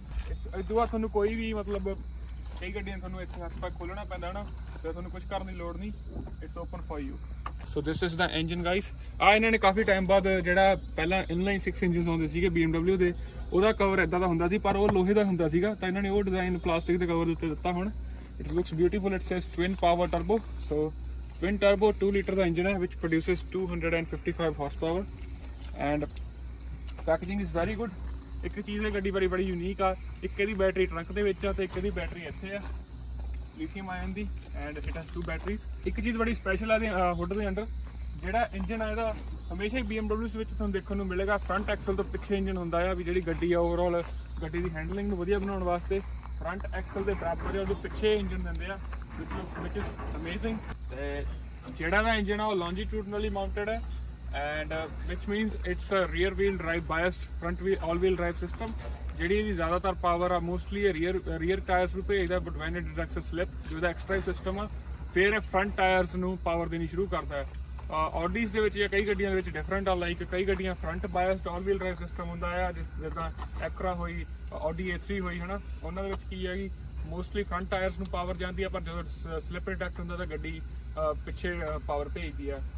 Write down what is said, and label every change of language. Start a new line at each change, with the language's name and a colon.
Punjabi: ਇਸ ਤੋਂ ਬਾਅਦ ਤੁਹਾਨੂੰ ਕੋਈ ਵੀ ਮਤਲਬ ਕਈ ਗੱਡੀਆਂ ਤੁਹਾਨੂੰ ਇੱਥੇ ਹੱਥ ਪਾ ਖੋਲਣਾ ਪੈਂਦਾ ਨਾ, ਤੇ ਤੁਹਾਨੂੰ ਕੁਝ ਕਰਨ ਦੀ ਲੋੜ ਨਹੀਂ,
English: It's open for you. So this is the engine guys.
Punjabi: ਆ ਇਹਨਾਂ ਨੇ ਕਾਫੀ ਟਾਈਮ ਬਾਅਦ ਜਿਹੜਾ ਪਹਿਲਾਂ ਇਨਲਾਈਨ 6 ਇੰਜਨਸ ਆਉਂਦੇ ਸੀਗੇ BMW ਦੇ, ਉਹਦਾ ਕਵਰ ਇਦਾਂ ਦਾ ਹੁੰਦਾ ਸੀ, ਪਰ ਉਹ ਲੋਹੇ ਦਾ ਹੁੰਦਾ ਸੀਗਾ, ਤਾਂ ਇਹਨਾਂ ਨੇ ਉਹ ਡਿਜ਼ਾਈਨ ਪਲਾਸਟਿਕ ਦੇ ਕਵਰ ਦੇ ਉੱਤੇ ਦਿੱਤਾ। ਹੁਣ
English: It looks beautiful. It says twin power turbo. So twin turbo 2
Punjabi: litre ਦਾ engine ਹੈ,
English: which produces 255 horsepower, and packaging is very good.
Punjabi: ਇੱਕ ਚੀਜ਼ ਹੈ ਗੱਡੀ ਬੜੀ ਯੂਨੀਕ ਆ, ਇੱਕ ਇਹਦੀ ਬੈਟਰੀ ਟਰੰਕ ਦੇ ਵਿੱਚ ਆ ਤੇ ਇੱਕ ਇਹਦੀ ਬੈਟਰੀ ਇੱਥੇ ਆ lithium ion ਦੀ,
English: And it has 2 batteries.
Punjabi: ਇੱਕ ਚੀਜ਼ ਬੜੀ ਸਪੈਸ਼ਲ ਆ ਹੁੱਡ ਦੇ ਅੰਡਰ, ਜਿਹੜਾ ਇੰਜਨ ਆ ਇਹਦਾ ਹਮੇਸ਼ਾ ਹੀ BMWs ਵਿੱਚ ਤੁਹਾਨੂੰ ਦੇਖਣ ਨੂੰ ਮਿਲੇਗਾ ਫਰੰਟ ਐਕਸਲ ਤੋਂ ਪਿੱਛੇ ਇੰਜਨ ਹੁੰਦਾ ਆ, ਵੀ ਜਿਹੜੀ ਗੱਡੀ ਆ ਓਵਰਆਲ ਗੱਡੀ ਦੀ ਹੈਂਡਲਿੰਗ ਨੂੰ ਵਧੀਆ ਬਣਾਉਣ ਵਾਸਤੇ ਫਰੰਟ ਐਕਸਲ ਦੇ ਬਰਾਬਰ ਉਹਦੇ ਪਿੱਛੇ ਇੰਜਨ ਦਿੰਦੇ ਆ,
English: which is amazing।
Punjabi: ਤੇ ਜਿਹੜਾ ਦਾ ਇੰਜਨ ਆ ਉਹ ਲੌਂਜੀਟਿਊਡਨਲੀ ਮਾਊਂਟਡ ਹੈ,
English: and which means it's a rear wheel drive biased front wheel all wheel drive system.
Punjabi: ਜਿਹੜੀ ਇਹਦੀ ਜ਼ਿਆਦਾਤਰ ਪਾਵਰ ਆ ਮੋਸਟਲੀ ਇਹ ਰੀਅਰ ਟਾਇਰਸ ਨੂੰ ਭੇਜਦਾ,
English: but when it detects a slip
Punjabi: ਜਿਹਦਾ ਐਕਸਟਰਾ ਸਿਸਟਮ ਆ ਫਿਰ ਇਹ ਫਰੰਟ ਟਾਇਰਸ ਨੂੰ ਪਾਵਰ ਦੇਣੀ ਸ਼ੁਰੂ ਕਰਦਾ ਹੈ। ਆਡੀਜ਼ ਦੇ ਵਿੱਚ ਜਾਂ ਕਈ ਗੱਡੀਆਂ ਦੇ ਵਿੱਚ ਡਿਫਰੈਂਟ ਆ, ਲਾਈਕ ਕਈ ਗੱਡੀਆਂ ਫਰੰਟ ਬਾਇਸਡ ਆਲ ਵੀਲ ਡਰਾਈਵ ਸਿਸਟਮ ਹੁੰਦਾ ਆ, ਜਿੱਦਾਂ ਐਕਰਾ ਹੋਈ, ਆਡੀ A3 ਹੋਈ ਹੈ ਨਾ, ਉਹਨਾਂ ਦੇ ਵਿੱਚ ਕੀ ਹੈਗੀ ਮੋਸਟਲੀ ਫਰੰਟ ਟਾਇਰਸ ਨੂੰ ਪਾਵਰ ਜਾਂਦੀ ਆ, ਪਰ ਜਦੋਂ ਸਲਿਪ ਡਿਟੈਕਟ ਹੁੰਦਾ ਤਾਂ ਗੱਡੀ ਪਿੱਛੇ ਪਾਵਰ ਭੇਜਦੀ ਆ।